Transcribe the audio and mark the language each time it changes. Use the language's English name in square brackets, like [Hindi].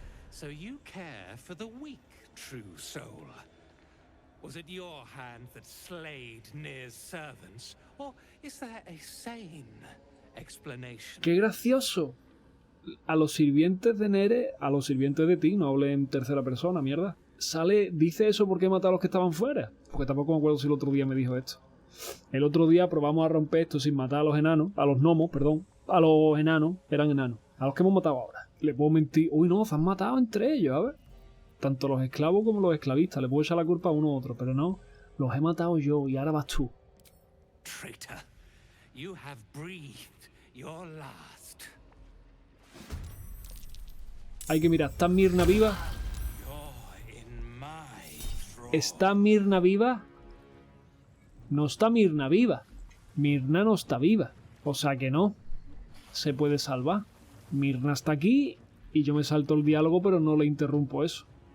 [English] So you care for the weak, true soul. Was it your hand that slayed Nir's servants, or is there a sane explanation? [Spanish] ¡Qué gracioso! A los sirvientes de Nere, a los sirvientes de ti, no hable en tercera persona, mierda. Dice eso porque he matado a los que estaban fuera. Porque tampoco me acuerdo si el otro día me dijo esto. El otro día probamos a romper esto sin matar a los enanos, a los gnomos, perdón. A los enanos, eran enanos. A los que hemos matado ahora. Le puedo mentir. Uy, no, se han matado entre ellos, a ver. tanto los esclavos como los esclavistas. Le puedo echar la culpa a uno u otro, pero no. Los he matado yo y ahora vas tú. [English] Traitor, you have breathed your last. [Spanish] Hay que mirar, ¿está Mirna viva? [English] You're in my thrall. [Spanish] ¿Está Mirna viva? No está Mirna viva. Mirna no está viva. O sea que no. Se puede salvar. Mirna está aquí y yo me salto el diálogo, pero no le interrumpo eso.